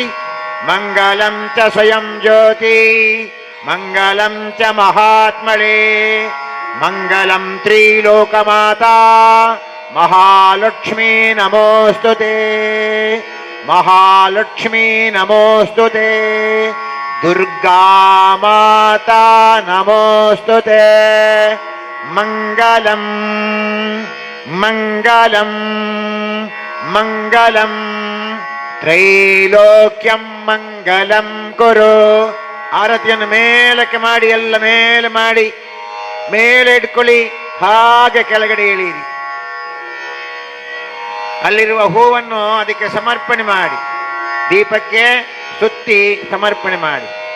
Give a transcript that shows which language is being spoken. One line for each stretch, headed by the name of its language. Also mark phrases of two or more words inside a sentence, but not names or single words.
Sanskrit: ಮಂಗಲಂ ಚ ಸ್ವಯಂ ಜ್ಯೋತಿ, ಮಂಗಲಂ ಚ ಮಹಾತ್ಮಳೆ, ಮಂಗಲಂ ತ್ರಿಲೋಕಮಾತಾ, ಮಹಾಲಕ್ಷ್ಮೀ ನಮೋಸ್ತುತೆ, ಮಹಾಲಕ್ಷ್ಮೀ ನಮೋಸ್ತುತೆ, ದುರ್ಗಾ ಮಾತಾ ನಮೋಸ್ತುತೆ. ಮಂಗಲಂ ಮಂಗಲಂ ಮಂಗಲಂ ತ್ರೈಲೋಕ್ಯಂ ಮಂಗಲಂ ಕುರು.
Kannada: ಆರತಿಯನ್ನು ಮೇಲಕ್ಕೆ ಮಾಡಿ, ಎಲ್ಲ ಮೇಲೆ ಮಾಡಿ, ಮೇಲೆ ಇಟ್ಕೊಳ್ಳಿ, ಹಾಗೆ ಕೆಳಗಡೆ ಇಳೀರಿ. ಅಲ್ಲಿರುವ ಹೂವನ್ನು ಅದಕ್ಕೆ ಸಮರ್ಪಣೆ ಮಾಡಿ, ದೀಪಕ್ಕೆ ಸುತ್ತಿ ಸಮರ್ಪಣೆ ಮಾಡಿ.